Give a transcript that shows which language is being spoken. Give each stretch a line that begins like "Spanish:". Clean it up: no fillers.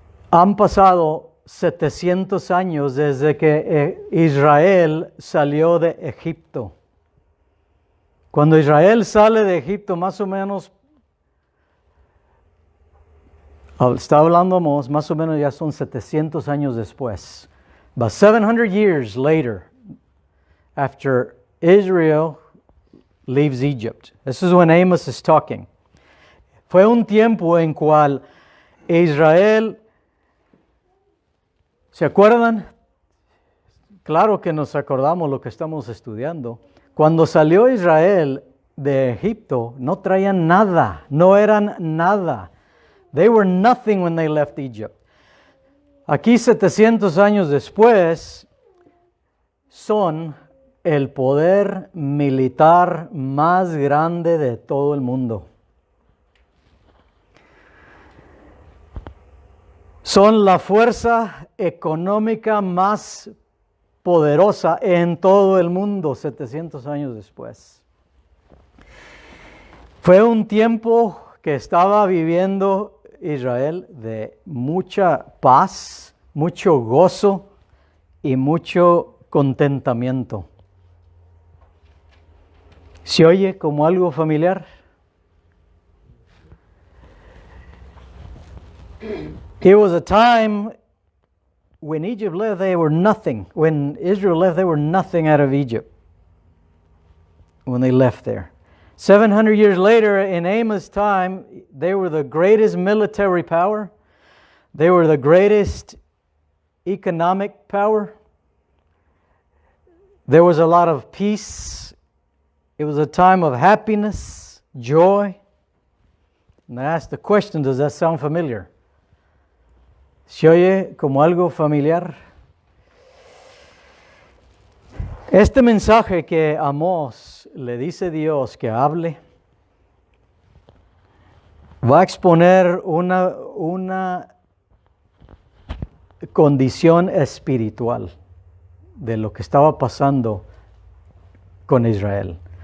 Spanish: Han pasado 700 años desde que Israel salió de Egipto. Cuando Israel sale de Egipto, más o menos, está hablando Amós, más o menos ya son 700 años después.
English: About 700 years later, after Israel leaves Egypt. This is when Amos is talking.
Spanish: Fue un tiempo en cual Israel, ¿se acuerdan? Claro que nos acordamos lo que estamos estudiando. Cuando salió Israel de Egipto, no traían nada, no eran nada.
English: They were nothing when they left Egypt.
Spanish: Aquí 700 años después, son el poder militar más grande de todo el mundo. Son la fuerza económica más poderosa en todo el mundo 700 años después. Fue un tiempo que estaba viviendo Israel de mucha paz, mucho gozo y mucho contentamiento. ¿Se oye como algo familiar?
English: It was a time when Egypt left, they were nothing. When Israel left, they were nothing out of Egypt. When they left there. 700 years later, in Amos' time, they were the greatest military power. They were the greatest economic power. There was a lot of peace. It was a time of happiness, joy. And I ask the question, does that sound familiar?
Spanish: ¿Se oye como algo familiar? Este mensaje que Amós le dice Dios que hable, va a exponer una condición espiritual de lo que estaba pasando con Israel.